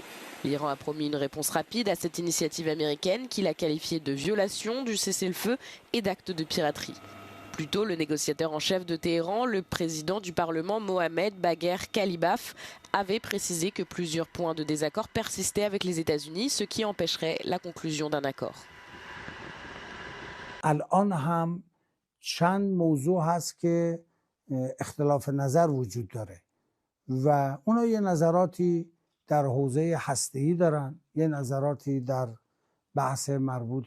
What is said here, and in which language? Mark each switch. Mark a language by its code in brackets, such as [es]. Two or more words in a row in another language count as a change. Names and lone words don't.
[fr] L'Iran a promis une réponse rapide à cette initiative américaine qu'il a qualifiée de violation du cessez-le-feu et d'acte de piraterie. Plus tôt, le négociateur en chef de Téhéran, le président du Parlement Mohamed Bagher Khalibaf, avait précisé que plusieurs points de désaccord persistaient avec les États-Unis, ce qui empêcherait la conclusion d'un accord. [fa] چند موضوع هست که اختلاف نظر وجود داره و اونا یه نظراتی در حوزه هسته‌ای دارن، یه نظراتی در بحث مربوط